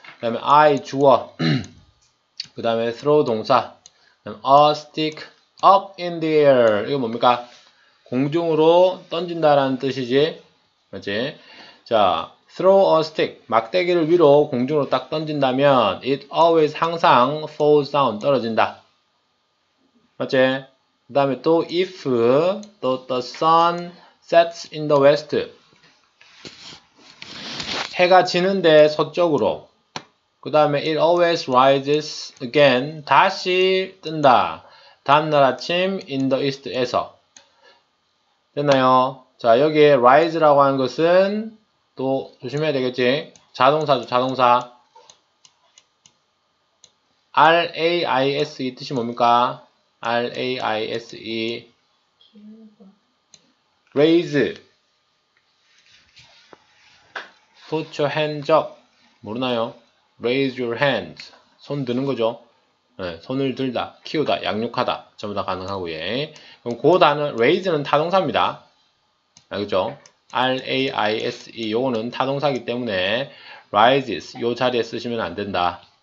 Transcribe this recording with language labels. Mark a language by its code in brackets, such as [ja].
[ko] 그 다음에 I 주어 그 다음에 [en] throw [ko] 동사 [en] a stick up in the air [ko] 이거 뭡니까? 공중으로 던진다라는 뜻이지. 맞지? 자, [en] throw a stick. [ko] 막대기를 위로 공중으로 딱 던진다면 [en] it always [ko] 항상 [en] falls down. [ko] 떨어진다. 맞지? 그 다음에 또 [en] if 또 the sun sets in the west. [ko] 해가 지는데 서쪽으로. 그 다음에 [en] it always rises again. [ko] 다시 뜬다. 다음날 아침 [en] in the east [ko] 에서. 됐나요? 자, 여기에 rise라고 하는 것은 또 조심해야 되겠지? 자동사죠, 자동사. R-A-I-S 이 뜻이 뭡니까? [en] R-A-I-S-E raise put your hands up [ko] 모르나요? [en] raise your hands [ko] 손 드는 거죠. 네, 손을 들다, 키우다, 양육하다 전부 다 가능하고 예. 그럼 그 단어 raise는 타동사입니다. 알겠죠? R-A-I-S-E 요거는 타동사이기 때문에 rises 요 자리에 쓰시면 안 된다.